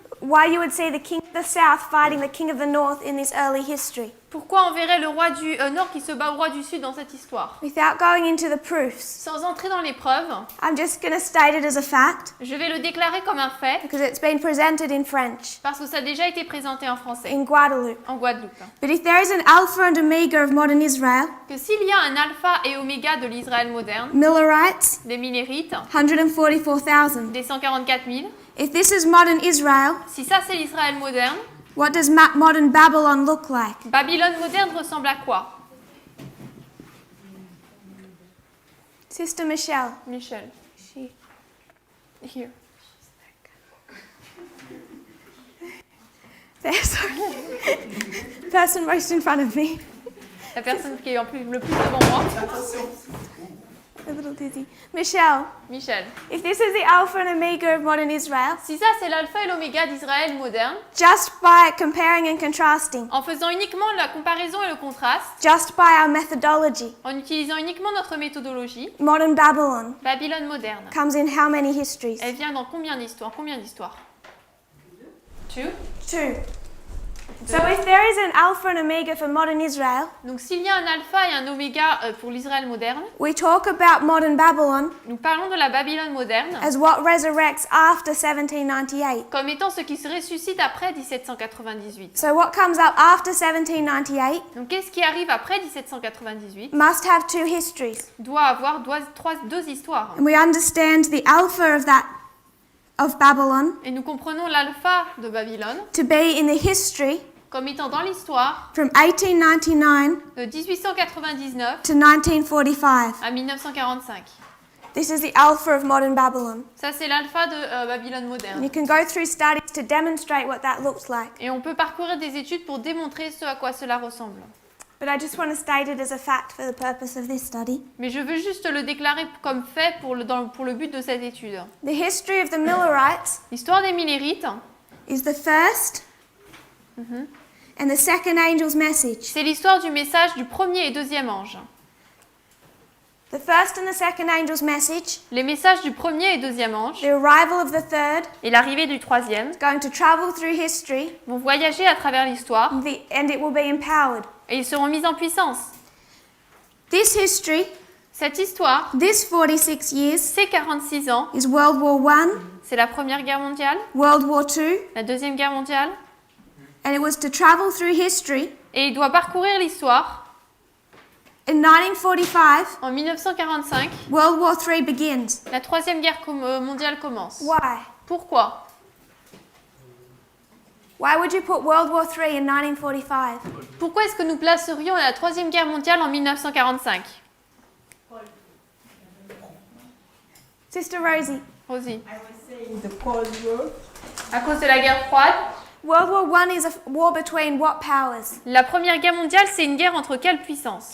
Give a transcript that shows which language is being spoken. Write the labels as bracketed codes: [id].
[en] why you would see the king of the south fighting the king of the north in this early history. [fr] pourquoi on verrait le roi du nord qui se bat au roi du sud dans cette histoire. [en] Without going into the proofs, [fr] Sans entrer dans les preuves, [en] I'm just going to state it as a fact [fr] je vais le déclarer comme un fait [en] because it's been presented in French [fr] parce que ça a déjà été présenté en français, [en] in Guadeloupe. [fr] en Guadeloupe. [en] But if there is an alpha and omega of modern Israel, [fr] Que s'il y a un alpha et oméga de l'Israël moderne, [en] Millerites, [fr] des Millérites, [en] 144,000. [fr] des 144 000, [en] If this is modern Israel, [fr] si ça c'est l'Israël moderne, [en] what does modern Babylon look like? [fr] Babylone moderne ressemble à quoi? [en] Sister Michelle. [fr] Michel. [en] She. Here. There, sorry. Person most in front of me. [fr] La personne qui est le plus devant moi. [en] A little dizzy. Michelle, [fr] Michel. [en] if this is the alpha and omega of modern Israel, [fr] Si ça c'est l'alpha et l'oméga d'Israël moderne, [en] just by comparing and contrasting, [fr] en faisant uniquement la comparaison et le contraste, [en] just by our methodology, [fr] en utilisant uniquement notre méthodologie, [en] modern Babylon [fr] Babylone moderne, [en] comes in how many histories? [fr] elle vient dans combien d'histoires? [en] Two. Two. So if there is an alpha and omega for modern Israel, [fr] Donc s'il y a un alpha et un oméga pour l'Israël moderne, [en] we talk about modern Babylon [fr] nous parlons de la Babylone moderne [en] as what resurrects after 1798. [fr] comme étant ce qui se ressuscite après 1798. [en] So what comes up after 1798 [fr] Donc qu'est-ce qui arrive après 1798 [en] must have two histories. [fr] doit avoir deux histoires. [en] And we understand the alpha of Babylon [fr] Et nous comprenons l'alpha de Babylone [en] to be in the history [fr] comme étant dans l'histoire [en] from 1899 [fr] de 1899 [en] to 1945. [fr] à 1945. [en] This is the alpha of modern Babylon. [fr] Ça c'est l'alpha de Babylone [en] And [fr] moderne. [en] you can go through studies to demonstrate what that looks like. [fr] Et on peut parcourir des études pour démontrer ce à quoi cela ressemble. [en] But I just want to state it as a fact for the purpose of this study. [fr] Mais je veux juste le déclarer comme fait pour le but de cette étude. [en] The history of the Millerites [fr] L'histoire des Millérites, [en] is the first and the second angel's message. [fr] c'est l'histoire du message du premier et deuxième ange. [en] The first and the second angel's message, [fr] les messages du premier et deuxième ange [en] the arrival of the third, [fr] et l'arrivée du troisième [en] is going to travel through history [fr] vont voyager à travers l'histoire [en] and it will be empowered. [fr] et ils seront mis en puissance. [en] This history, [fr] Cette histoire, [en] this 46 years, [fr] ces 46 ans, [en] is World War I, [fr] c'est la Première Guerre mondiale, [en] World War II, [fr] la Deuxième Guerre mondiale, [en] and it was to travel through history. [fr] et il doit parcourir l'histoire. [en] In 1945, [fr] En 1945, [en] World War III begins. [fr] la Troisième Guerre mondiale commence. [en] Why? [fr] Pourquoi? [en] Why would you put World War III in 1945? [fr] Pourquoi est-ce que nous placerions la Troisième Guerre mondiale en 1945? [en] Sister Rosie, [fr] Rosie. [en] I was saying the Cold War. [fr] À cause de la guerre froide, [en] World War I is a war between what powers? [fr] la Première Guerre mondiale, c'est une guerre entre quelles puissances?